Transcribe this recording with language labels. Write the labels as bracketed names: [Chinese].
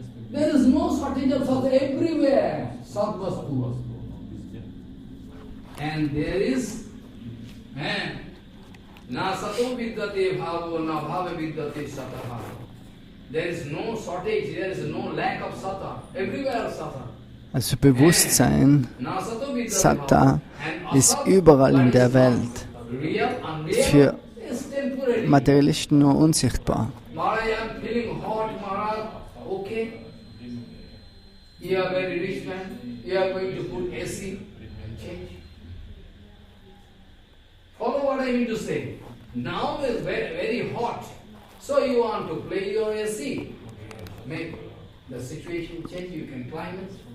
[English] There is no shortage of satvastu everywhere. Satvastu. [Sanskrit] And there is nasato vidyate bhava, na bhava vidyate sata. [English] There is no shortage, there is no lack of sata. Everywhere sata. [German] Also Bewusstsein, Satta, ist überall in der Welt. Für Materialisten nur unsichtbar. [English] Follow what I mean to say. Now is very hot. So you want to play your AC. Make the situation change, you can climb it.